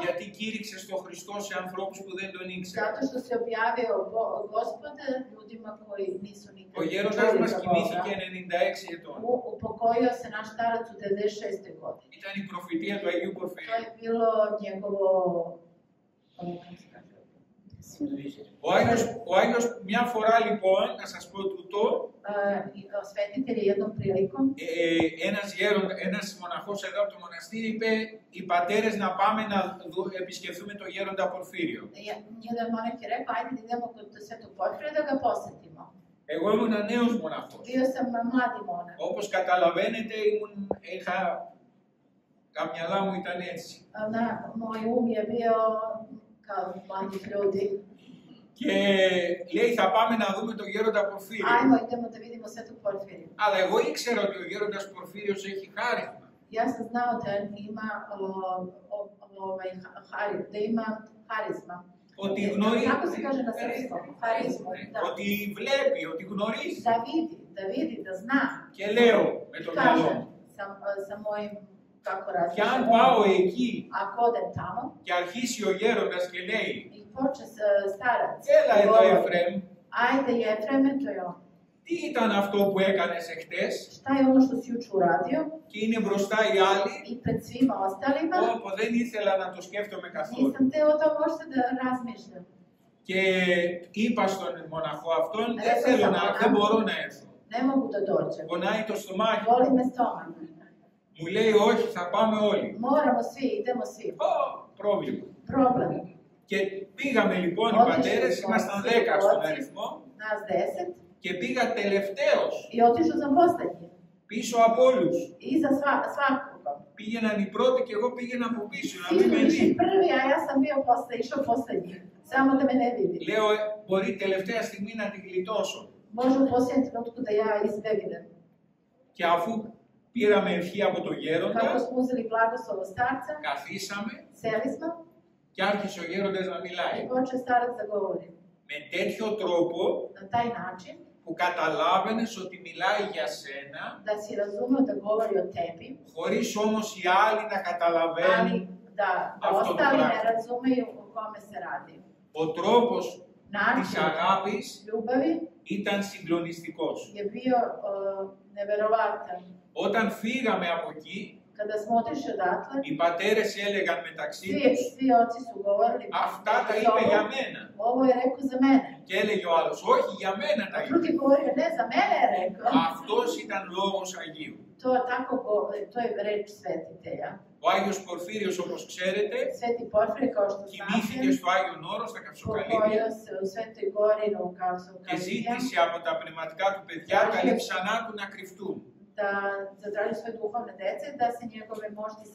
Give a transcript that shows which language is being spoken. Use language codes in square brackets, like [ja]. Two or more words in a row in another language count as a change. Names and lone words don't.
[el] γιατί κήρυξες τον Χριστό σε ανθρώπους που δεν τον ήξεραν. [sr] zato što se objavio Gospod ljudima koji nisu nikad [el] Ο γέροντας [sr] čuli [el] μας [sr] za [el] κοιμήθηκε [sr] Boga. [el] 96 ετών. [sr] Upokojio se naš starac u 96. godini. [el] Ήταν η προφητεία του Αγίου [sr] To [el] Πορφυρίου. [sr] je bilo njegovo... kako se kaže? [el] Ο Άγιος μια φορά λοιπόν, να σας πω τούτο, [sr] Svetitelj je jednom prilikom [el] ένας μοναχός εδώ από το μοναστήρι είπε οι πατέρες να πάμε να επισκεφθούμε τον γέροντα Πορφύριο. [sr] jedan monak je rekao, ajde da idemo kod Svetog Porfirija da ga posetimo. [el] Εγώ ήμουν νέος μοναχός. [sr] Bio sam mladi monak. [el] Όπως καταλαβαίνετε, τα μυαλά μου ήταν έτσι. [sr] Moj je bio kao mladih ljudi. [el] Και λέει θα πάμε να δούμε τον γέροντα Πορφύριο. [sr] Ajmo, idemo da vidimo Svetog Porfirija. [el] Αλλά εγώ ήξερα ότι ο γέροντας Πορφύριος έχει χάρισμα. [sr] Ja sam znao da ima harizma. [el] Ότι γνωρίζει. [sr] Kako se kaže na srpskom? Harizmu, da. [el] Ότι βλέπει, ότι γνωρίζει. [sr] Da vidi, da zna. [el] Και λέω με το μυαλό [sr] Kaže [el] μου. [sr] sa mojim kako [el] Και αν [sr] razmišljam. [el] πάω εκεί [sr] Ako odem tamo [el] και αρχίσει ο γέροντας και λέει [sr] i počne starac. [el] έλα εδώ [sr] govori, [el] Εφραίμ, [sr] Ajde Jefreme, to je on. [el] τι ήταν αυτό που έκανες εχθές [sr] Šta je ono što si juče uradio? [el] και είναι μπροστά οι άλλοι. [sr] I pred svima ostalima. [el] Όπου δεν ήθελα να το σκέφτομαι καθόλου. [sr] Nisam teo to možda da razmišljam. [el] Και είπα στον μοναχό αυτόν, Ρε, δεν μπορώ να έρθω. [sr] Ne mogu da dođem. [el] Πονάει το στομάχι. [sr] Boli me stomak. [el] Μου λέει όχι, θα πάμε όλοι. [sr] Moramo svi, idemo svi. [el] Πρόβλημα. [sr] Problem. [el] Και πήγαμε λοιπόν οι πατέρες, ήμασταν 10 στον αριθμό. [sr] Nas 10. [el] Και πήγα τελευταίος. [sr] I otišao sam poslednji. [el] Πίσω από όλους. [sr] Iza svakoga. [el] Πήγαιναν οι πρώτοι και εγώ πήγαινα από πίσω, να [sr] Svi [el] μην [sr] su [el] με [sr] išli [el] δει. [sr] prvi, a ja sam bio išao poslednji. Samo da me ne vidi. [el] Λέω, μπορεί τελευταία στιγμή να την γλιτώσω. [sr] Može u posljednjem trenutku da ja izbegnem. [el] Και αφού Πήραμε ευχή από το [sr] Kako [el] γέροντα, [sr] smo uzeli blagoslovo starca, [el] καθίσαμε [sr] seli smo [el] και άρχισε ο γέροντας να μιλάει. [sr] i počeo starac da govori. [el] Με τέτοιο τρόπο [sr] Na taj način [el] που καταλάβαινες ότι μιλάει για σένα, [sr] da si razumeo da govori o tebi, [el] χωρίς όμως οι άλλοι να καταλαβαίνουν. [sr] ali da [el] Αυτό το [sr] ostali ne [el] πράγμα. [sr] razumeju o kome se radi. [el] Ο τρόπος της [sr] Način [el] αγάπης [sr] ljubavi [el] ήταν συγκλονιστικός. [sr] je bio neverovatan. [el] Όταν φύγαμε από εκεί, [sr] Kada smo otišli odatle, [el] οι πατέρες έλεγαν μεταξύ τους, [sr] svi oci su govorili [el] αυτά τα [sr] među [el] είπε για [sr] sobom, [el] μένα. [sr] ovo je rekao za mene. [el] Και έλεγε ο άλλος, όχι για μένα τα [sr] A [el] είπε. [sr] drugi govorio, ne, za mene je rekao. [el] Αυτός ήταν λόγος Αγίου. [sr] To tako govori, to je reč svetitelja. [el] Ο Άγιος Πορφύριος, όπως ξέρετε, [sr] Sveti Porfirije, kao što [el] κοιμήθηκε [sr] znate, [el] στο Άγιον Όρος, στα Καψοκαλύβια [sr] pokojio se u Svetoj gori u [el] και [sr] Kavsokavlija, [el] ζήτησε από τα πνευματικά του παιδιά τα λείψανά του να κρυφτούν. [sr] da zatraži svoje duhovne dece, da se njegove mošti [el] Δεν